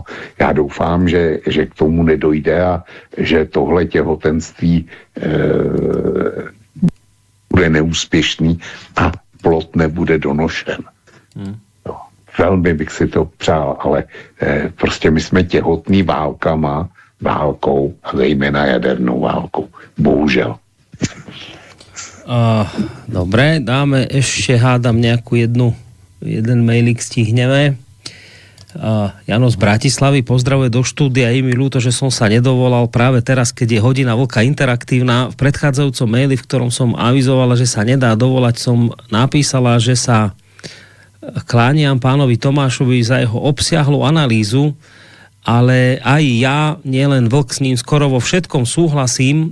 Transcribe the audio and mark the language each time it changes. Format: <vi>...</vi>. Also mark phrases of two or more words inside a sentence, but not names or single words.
<cs>Já doufám, že k tomu nedojde a že tohle těhotenství bude neúspěšný a plod nebude donošen. Velmi bych si to přál, ale prostě my jsme těhotný válkama válkou a zejména jadernou válkou. Bohužel.</cs> <sk>Dobre, dáme ešte, hádam, jeden mailik stihneme. Jano z Bratislavy pozdravuje do štúdia. Je mi ľúto, že som sa nedovolal práve teraz, keď je hodina vlka interaktívna. V predchádzajúcom maili, v ktorom som avizovala, že sa nedá dovolať, som napísala, že sa kláňam pánovi Tomášovi za jeho obsiahlu analýzu, ale aj ja, nielen vlk, s ním skoro vo všetkom súhlasím.</sk>